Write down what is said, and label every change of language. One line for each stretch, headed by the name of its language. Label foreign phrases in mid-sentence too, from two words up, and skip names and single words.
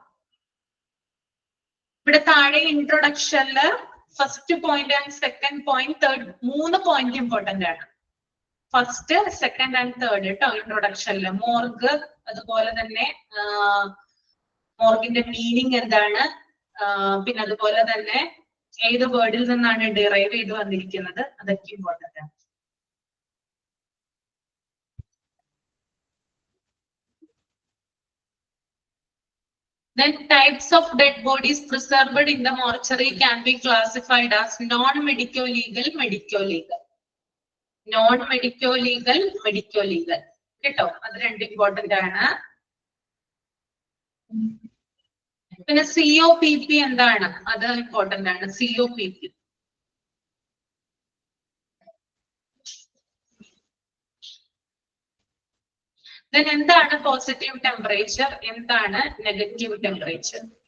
Malayalam: ഇവിടെ താഴെ ഇൻട്രൊഡക്ഷനില്
English: first point and second point, third, 3 point important
Malayalam: ആണ്.
English: first, second and third
Malayalam: കേട്ടോ. ഇൻട്രൊഡക്ഷനില് മോർഗ്, അതുപോലെ തന്നെ മോർഗിന്റെ മീനിങ് എന്താണ്, പിന്നെ അതുപോലെ തന്നെ ഏത് വേർഡിൽ നിന്നാണ് ഡിറൈവ് ചെയ്ത് വന്നിരിക്കുന്നത്, അതൊക്കെ ഇമ്പോർട്ടന്റ് ആണ്.
English: Then types of dead bodies preserved in the mortuary can be classified as non-medico-legal, medico-legal. Non-medico-legal, medico-legal.
Malayalam: കേട്ടോ, അത് 2 ഇമ്പോർട്ടന്റ് ആണ്. പിന്നെ COPP എന്താണ്, അത് ഇമ്പോർട്ടന്റ് ആണ്. COPP then എന്താണ്
English: positive temperature,
Malayalam: എന്താണ്
English: negative temperature?